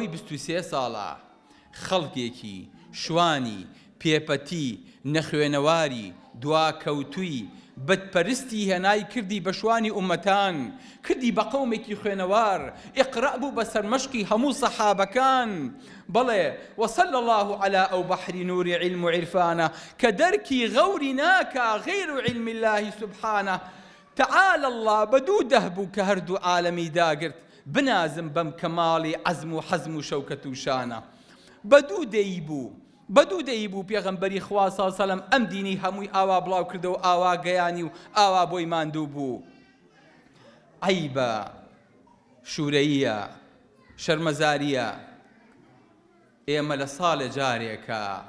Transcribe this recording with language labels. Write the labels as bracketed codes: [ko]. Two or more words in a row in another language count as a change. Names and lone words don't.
[ckb] 23 ساڵە خەڵکێکی شوانی پێپەتی نەخوێنەواری دواکەوتووی بەدپەرستی هێنای کردی بە شوانی ئومەتان کردی بە قەومێکی خوێنەوار ئیقرا بوو بە سەرمەشقی هەموو سەحابەکان بەڵێ [ar] وصلى الله على [ckb] ئەو بەحری نووری علم و عرفانە کە دەرکی غەوری ناکا غەیر [ar] علم الله سبحانه تعالى الله [ckb] بەدوو دەهبوو کە هەردوو عالەمی داگرت بنازم بەم کەماڵی عەزم و حەزم و شەوکەت و شانە بەدوو دەیبوو پێغەمبەری خوا سەڵ سەلەم ئەم دینی هەمووی ئاوا بڵاو کردەوە ئاوا گەیانی و ئاوا بۆی ماندوو بوو عەیبە شوورەییە شەرمەزاریە ئێمە لە ساڵێ جارێکە